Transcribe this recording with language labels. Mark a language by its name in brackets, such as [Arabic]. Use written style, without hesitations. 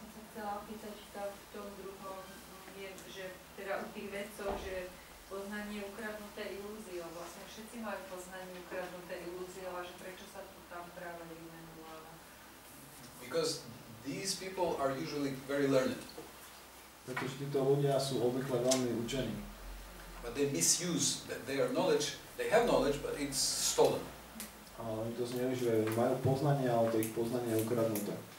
[Slovak] Chcela opýtať, v tom druhom je, že teda u tých vedcov, že poznanie ukradnuté ilúziou, vlastne všetci majú poznanie ukradnuté ilúziou, a že prečo sa to tam práve vymenováva? [English] Because these people are usually very learned. [Slovak] Pretože títo ľudia sú obvykle veľmi učení. [English] But they misuse their knowledge, they have knowledge, but it's stolen. [Slovak] Ale oni to zneužívajú, majú poznanie, ale to ich poznanie je ukradnuté.